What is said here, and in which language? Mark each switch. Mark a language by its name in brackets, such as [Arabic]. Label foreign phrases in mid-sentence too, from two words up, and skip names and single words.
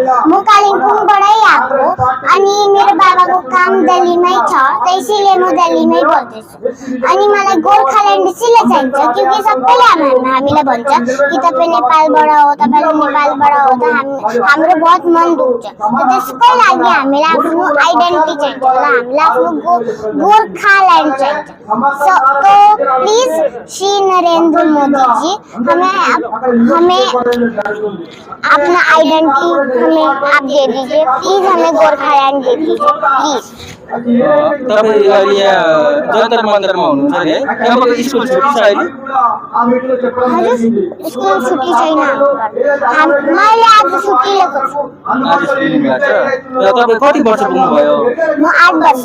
[Nepali] म कालिम्पोङबाटै आएको अनि मेरो बाबाको काम दिल्लीमै छ, त्यसैले म दिल्लीमै पढ्दैछु। अनि मलाई गोर्खाल्यान्ड यसैले चाहिन्छ किनकि सबैले हामीलाई भन्छ कि तपाईँ नेपालबाट हो, तपाईँले नेपालबाट हो, त हाम्रो बहुत मन दुख्छ। त्यसकै लागि हामीलाई आफ्नो आइडेन्टिटी चाहिन्छ र हामीलाई आफ्नो गोर्खाल्यान्ड चाहिन्छ। [Hindi] तो प्लीज श्री नरेंद्र मोदी जी हमें अपना आइडेंटिटी हमें आप दे दीजिए, प्लीज हमें गोर्खाल्यान्ड दे दीजिए प्लीज। [Nepali] तपाईँ यहाँ जन्तर मन्तरमा हुनुहुन्छ नि है? यहाँबाट स्कुल छुट्टी छ अहिले? स्कुल छुट्टी छैन, मैले आज छुट्टी लिएको छु। आज छुट्टी लिनुभएको छ। र तपाईँ कति वर्ष पुग्नुभयो? म 8 वर्ष।